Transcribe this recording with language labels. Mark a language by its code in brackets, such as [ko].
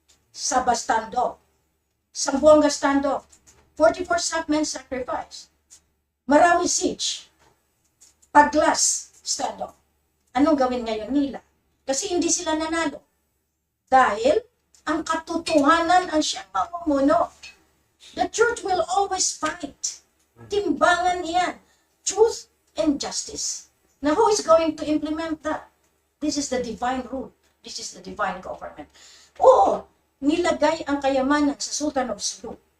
[en] Sabah standoff, Zamboanga standoff, 44 Sakmen sacrifice, Marawi siege, Paglas standoff. [tl] Anong gawin ngayon nila? Kasi hindi sila nanalo. Dahil ang katotohanan ang siyang mamumuno. [en] The truth will always fight. [tl] Timbangan yan. [en] Truth and justice. Now, who is going to implement that? This is the divine rule. This is the divine government. [tl] Oo, nilagay ang kayamanan sa Sultan of Sulu.